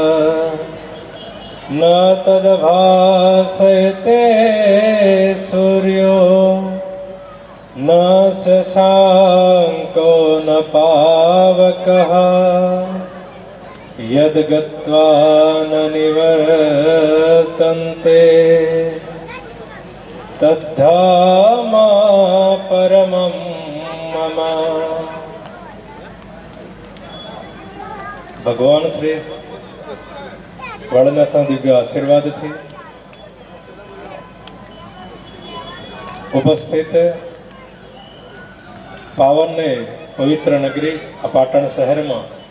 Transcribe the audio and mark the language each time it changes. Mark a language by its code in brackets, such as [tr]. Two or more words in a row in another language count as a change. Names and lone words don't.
[sa] न तद्भासते सूर्यो न शशांको न पावकः यद् गत्वा न निवर्तन्ते तद्धामा परमं मम. [gu] ભગવાન શ્રી વાળનાથના દિવ્ય આશીર્વાદથી ઉપસ્થિત પાવન ને પવિત્ર નગરી આ પાટણ શહેરમાં,